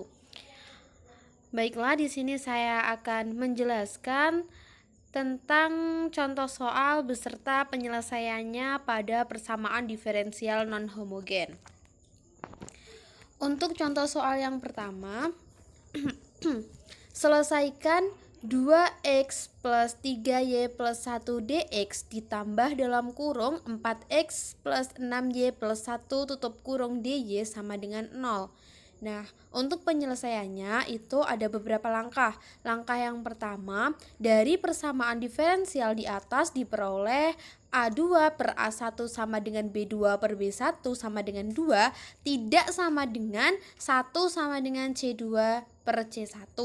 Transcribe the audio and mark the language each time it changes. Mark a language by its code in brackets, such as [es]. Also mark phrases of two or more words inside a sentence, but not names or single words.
[id] Baiklah, di sini saya akan menjelaskan tentang contoh soal beserta penyelesaiannya pada persamaan diferensial non-homogen. Untuk contoh soal yang pertama, selesaikan 2x plus 3y plus 1 dx ditambah dalam kurung 4x plus 6y plus 1 tutup kurung dy sama dengan 0. Nah, untuk penyelesaiannya itu ada beberapa langkah. Langkah yang pertama, dari persamaan diferensial di atas diperoleh A2 per A1 sama dengan B2 per B1 sama dengan 2 tidak sama dengan 1 sama dengan C2 per C1.